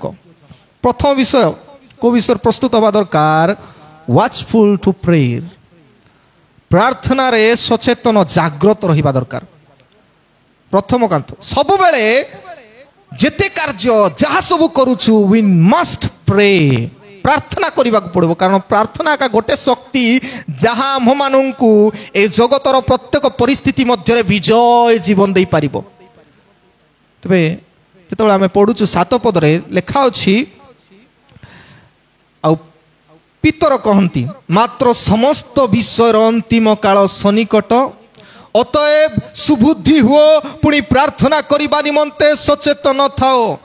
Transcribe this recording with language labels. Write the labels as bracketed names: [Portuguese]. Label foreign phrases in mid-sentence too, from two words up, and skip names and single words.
[Odia] ପ୍ରଥମ ବିଷୟ, କୋଉ ବିଷୟରେ ପ୍ରସ୍ତୁତ ହେବା ଦରକାର? [English] watchful to prayer. [Odia] ପ୍ରାର୍ଥନାରେ ସଚେତନ ଜାଗ୍ରତ ରହିବା ଦରକାର। ପ୍ରଥମ କାନ୍ତ, ସବୁବେଳେ ଯେତେ କାର୍ଯ୍ୟ ଯାହା ସବୁ କରୁଛୁ, [English] we must pray, [Odia] ପ୍ରାର୍ଥନା କରିବାକୁ ପଡ଼ିବ। କାରଣ ପ୍ରାର୍ଥନା ଏକା ଗୋଟେ ଶକ୍ତି ଯାହା ଆମ୍ଭମାନଙ୍କୁ ଏ ଜଗତର ପ୍ରତ୍ୟେକ ପରିସ୍ଥିତି ମଧ୍ୟରେ ବିଜୟ ଜୀବନ ଦେଇପାରିବ। ତେବେ ଯେତେବେଳେ ଆମେ ପଢୁଛୁ 7 ପଦରେ ଲେଖା ଅଛି, ଆଉ ପିତର କହନ୍ତି, ମାତ୍ର ସମସ୍ତ ବିଷୟର ଅନ୍ତିମ କାଳ ସନ୍ନିକଟ, ଅତଏବ ସୁବୁଦ୍ଧି ହୁଅ, ପୁଣି ପ୍ରାର୍ଥନା କରିବା ନିମନ୍ତେ ସଚେତନ ଥାଅ।